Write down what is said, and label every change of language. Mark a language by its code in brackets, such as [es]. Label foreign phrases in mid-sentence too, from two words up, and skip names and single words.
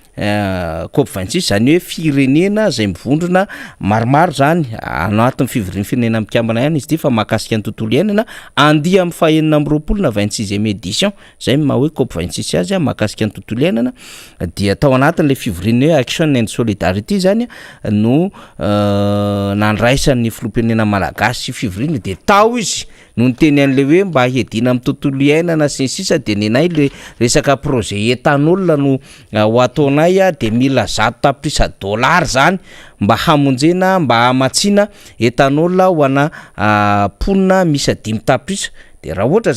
[mg] COP26 zany hoe firenena zay mivondrona maromaro zany anatin'ny fivorin'ny firenena mikambana ihany izy ty fa mahakasika ny tontolo iainana andia amin'ny fahaenina amby roapolo na [fr] 26e édition [mg] zay maha hoe COP26 azy mahakasika ny tontolo iainana dia tao anatin'le fivorin'ny hoe [en] action and solidarity [mg] zany no nandraisan'ny filoham-pirenena malagasy fivorina de tao izy no nyteny an'le hoe mba hedina amin'ny tontolo iainana sy ny sisa de nenay le resaka [fr] projet etanol [mg] no ho ataonay de mila 100 tapitrisa $, zany mba hamonjena mba hamatsina etanol ho ana ponina misy 5 tapitrisa de raha ohatra